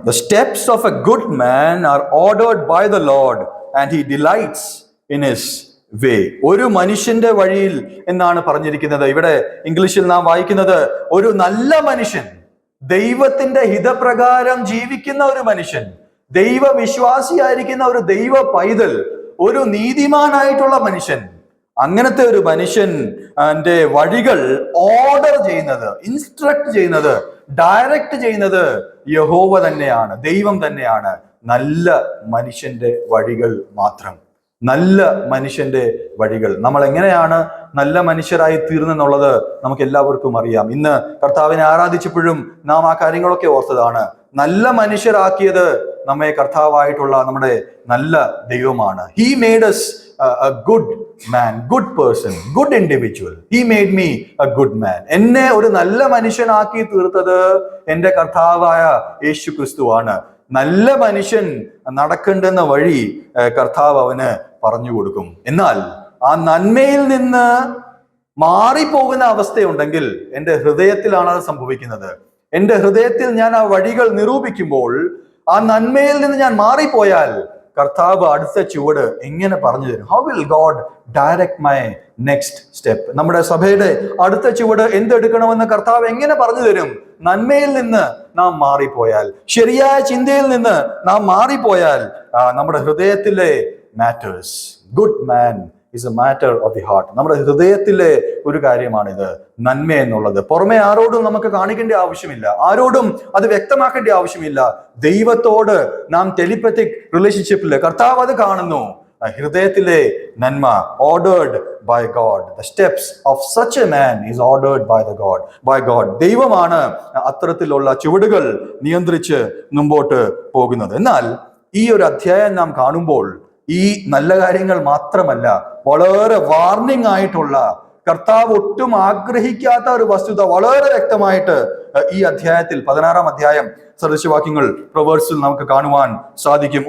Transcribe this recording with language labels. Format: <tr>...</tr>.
<en>The steps of a good man are ordered by the Lord and he delights in his way.</en> <ml>ഒരു മനുഷ്യന്റെ വഴിയിൽ എന്നാണ് പറഞ്ഞിരിക്കുന്നത്. ഇവിടെ ഇംഗ്ലീഷിൽ നാം വായിക്കുന്നത്, ഒരു നല്ല മനുഷ്യൻ, ദൈവത്തിന്റെ ഹിതപ്രകാരം ജീവിക്കുന്ന ഒരു മനുഷ്യൻ, ദൈവവിശ്വാസിയായിരിക്കുന്ന ഒരു ദൈവ പൈതൽ, ഒരു നീതിമാനായിട്ടുള്ള മനുഷ്യൻ, അങ്ങനത്തെ ഒരു മനുഷ്യന്റെ വഴികൾ ഓർഡർ ചെയ്യുന്നത്, ഇൻസ്ട്രക്ട് ചെയ്യുന്നത്, ഡയറക്റ്റ് ചെയ്യുന്നത് യഹോവ തന്നെയാണ്, ദൈവം തന്നെയാണ്. നല്ല മനുഷ്യന്റെ വഴികൾ മാത്രം. നല്ല മനുഷ്യന്റെ വഴികൾ. നമ്മൾ എങ്ങനെയാണ് നല്ല മനുഷ്യരായി തീർന്നെന്നുള്ളത് നമുക്ക് എല്ലാവർക്കും അറിയാം. ഇന്ന് കർത്താവിനെ ആരാധിച്ചപ്പോഴും നാം ആ കാര്യങ്ങളൊക്കെ ഓർത്തതാണ്. നല്ല മനുഷ്യരാക്കിയത് നമ്മെ കർത്താവായിട്ടുള്ള നമ്മുടെ നല്ല ദൈവമാണ്.</ml> <en>He made us a good man, good person, good individual. He made me a good man.</en> <ml>എന്നെ ഒരു നല്ല മനുഷ്യനാക്കി തീർത്തത് എൻ്റെ കർത്താവായ യേശു ക്രിസ്തുവാണ്. നല്ല മനുഷ്യൻ നടക്കേണ്ടുന്ന വഴി കർത്താവ് അവന് പറഞ്ഞു കൊടുക്കും. എന്നാൽ ആ നന്മയിൽ നിന്ന് മാറിപ്പോകുന്ന അവസ്ഥയുണ്ടെങ്കിൽ എൻ്റെ ഹൃദയത്തിലാണ് അത് സംഭവിക്കുന്നത്. എൻ്റെ ഹൃദയത്തിൽ ഞാൻ ആ വഴികൾ നിരൂപിക്കുമ്പോൾ, ആ നന്മയിൽ നിന്ന് ഞാൻ മാറിപ്പോയാൽ കർത്താവ് അടുത്ത ചുവട് എങ്ങനെ പറഞ്ഞു തരും?</ml> <en>How will God direct my next step?</en> <ml>നമ്മുടെ സഭയുടെ അടുത്ത ചുവട് എന്തെടുക്കണമെന്ന് കർത്താവ് എങ്ങനെ പറഞ്ഞു തരും? നന്മയിൽ നിന്ന് നാം മാറിപ്പോയാൽ, ശരിയായ ചിന്തയിൽ നിന്ന് നാം മാറിപ്പോയാൽ, നമ്മുടെ ഹൃദയത്തിലെ matters.</ml> <en>Good man is a matter of the heart.</en> <ml>നമ്മുടെ ഹൃദയത്തിലെ ഒരു കാര്യമാണിത്, നന്മ എന്നുള്ളത്. പുറമെ ആരോടും നമുക്ക് കാണിക്കേണ്ട ആവശ്യമില്ല, ആരോടും അത് വ്യക്തമാക്കേണ്ട ആവശ്യമില്ല. ദൈവത്തോട് നാം ടെലിപ്പത്തിക് റിലേഷൻഷിപ്പില് കർത്താവ് അത് കാണുന്നു. ഹൃദയത്തിലെ നന്മ</ml> <en>ordered by God. The steps of such a man is ordered by God.</en> <ml>ദൈവമാണ് അത്തരത്തിലുള്ള ചുവടുകൾ നിയന്ത്രിച്ച് മുമ്പോട്ട് പോകുന്നത്. എന്നാൽ ഈ ഒരു അധ്യായം നാം കാണുമ്പോൾ ഈ നല്ല കാര്യങ്ങൾ മാത്രമല്ല, വളരെ വാർണിംഗ് ആയിട്ടുള്ള, കർത്താവ് ഒട്ടും ആഗ്രഹിക്കാത്ത ഒരു വസ്തുത വളരെ വ്യക്തമായിട്ട് ഈ അധ്യായത്തിൽ 16-ാം അധ്യായം സദൃശവാക്യങ്ങൾ പ്രവേഴ്സിൽ നമുക്ക് കാണുവാൻ സാധിക്കും.</ml>